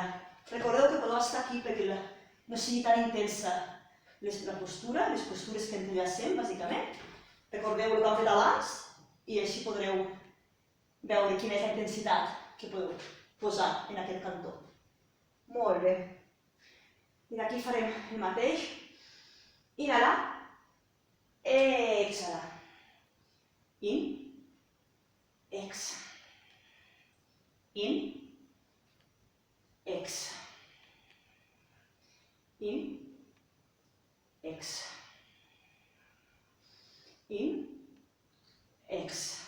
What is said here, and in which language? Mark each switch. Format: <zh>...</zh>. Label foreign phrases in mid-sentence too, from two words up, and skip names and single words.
<ca>Recordeu que podeu estar aquí perquè no sigui tan intensa la postura, les postures que entrellacem, bàsicament. Recordeu el que hem fet abans i així podreu veure quina és la intensitat que podeu posar en aquest cantó. Molt bé. I d'aquí farem el mateix. Inhalar, exhalar. In, ex. In, ex. In, ex. In, ex.</ca>